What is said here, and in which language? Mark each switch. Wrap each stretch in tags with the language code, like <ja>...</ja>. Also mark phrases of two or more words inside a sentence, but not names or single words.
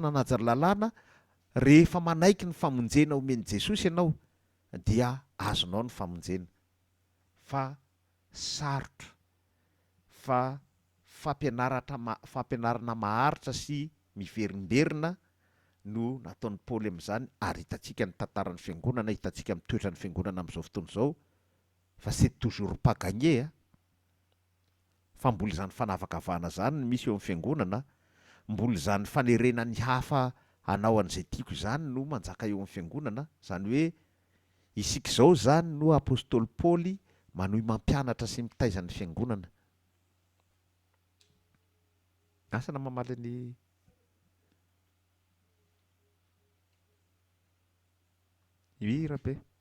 <mg>nanaja ny lalàna rehefa manaiky ny famonjena omeny Jesosy ianao dia azonao ny famonjena fa sarotra fa fampianarana maharitra sy miverimberina no nataon'ny Paoly amin'izany ary hitantsika ny tantaran'ny fiangonana hitantsika mitoetra ny fiangonana amin'izao fotoana izao fa</mg> <fr>c'est toujours pas gagné</fr> <mg>fa mbola izany fanavakavahana zany no misy eo amin'ny fiangonana mbola izany fanerena ny hafa hanao an'izay tiako izany no manjaka eo amin'ny fiangonana zany hoe isika izao zany no apôstôly Paoly manohy mampianatra sy mitaiza ny fiangonana asana mamaly ny hira be</mg>